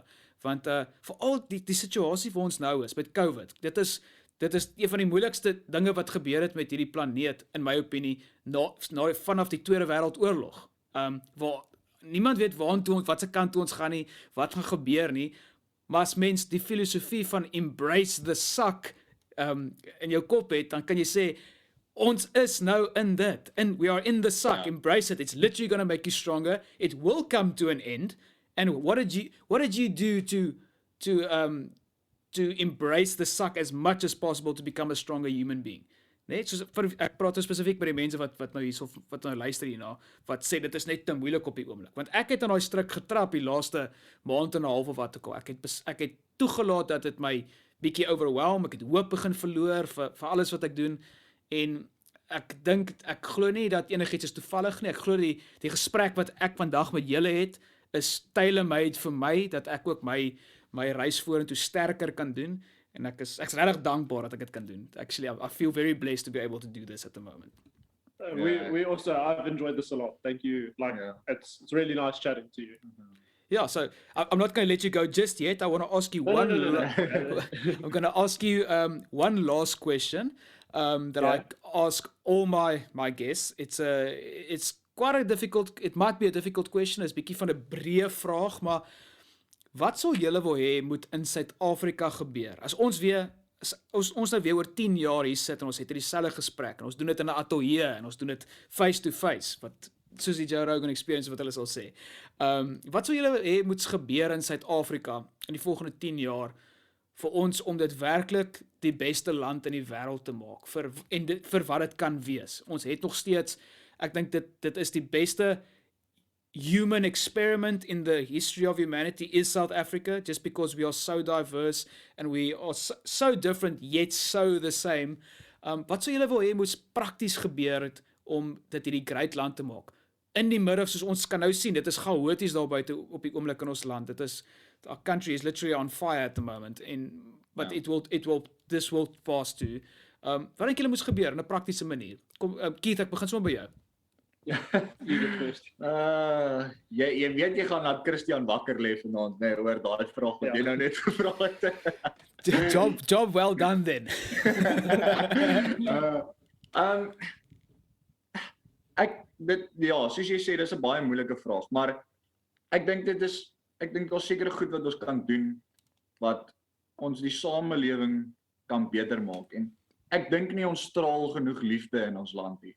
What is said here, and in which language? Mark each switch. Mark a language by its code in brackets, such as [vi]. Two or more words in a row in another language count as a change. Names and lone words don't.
[af] Want veral die situasie waar ons nou is met COVID, dit is een van die moeilikste dinge wat gebeur het met hierdie planeet, in my opinie, vanaf die Tweede Wêreldoorlog, waar niemand weet wat se kant toe ons gaan nie, wat gaan gebeur nie, maar as mens die filosofie van [en] embrace the suck [af] in jou kop het, dan kan jy sê, ons is nou in dit, [en] and we are in the suck, embrace it, it's literally going to make you stronger, it will come to an end, and what did you do to embrace the suck as much as possible to become a stronger human being? [af] Nee, soos, ek praat nou spesifiek by die mense wat nou luister hierna, wat sê dit is net te moeilik op die oomblik, want ek het aan daai struik getrap die laaste maand en 'n half of wat ook al, ek het toegelaat dat dit my bietjie overwhelm, ek het hoop begin verloor vir alles wat ek doen, en ek glo nie dat enigiets is toevallig nie, ek glo die gesprek wat ek vandag met julle het, is tailor-made vir my, dat ek ook my reis vorentoe sterker kan doen, en ek's regtig dankbaar dat ek dit kan doen. [en] Actually, I feel very blessed to be able to do this at the moment. We also, I've enjoyed this a lot. Thank you. It's really nice chatting to you. Yeah, so I'm not going to let you go just yet. I want to ask you I'm going to ask you one last question that I ask all my guests. It's quite a difficult. It might be a difficult question. [af] It's 'n bietjie van 'n breë vraag, maar wat sou julle wil hê moet in Suid-Afrika gebeur? As ons nou weer oor 10 jaar hier sit en ons het dieselfde gesprek en ons doen dit in 'n ateljee en ons doen dit [en] face to face, [af] wat soos die Joe Rogan experience wat hulle sal sê. Wat sou julle hê moet gebeur in Suid-Afrika in die volgende 10 jaar vir ons om dit werklik die beste land in die wêreld te maak vir wat dit kan wees? Ons het nog steeds, ek dink dit is die beste [en] human experiment in the history of humanity is South Africa, just because we are so diverse and we are so different yet so the same. [af] Wat sou julle wil hê moet prakties gebeur het om dit hierdie great land te maak? In die middag, soos ons kan nou sien, dit is chaoties daar buite op die oomblik in ons land. [en] Our country is literally on fire at the moment, but this will pass too. [af] Wat dink julle moet gebeur in 'n praktiese manier? Kom, Keith, ek begin sommer by jou. [en] You go first. [af] Jy weet jy gaan laat Christian wakker lê vanaand, nee, oor daai vraag wat jy nou net gevra het. [en] Job well done then. [af] Soos jy sê, dis 'n baie moeilike vraag, maar ek dink daar's sekere goed wat ons kan doen wat ons die samelewing kan beter maak, en ek dink nie ons straal genoeg liefde in ons land nie.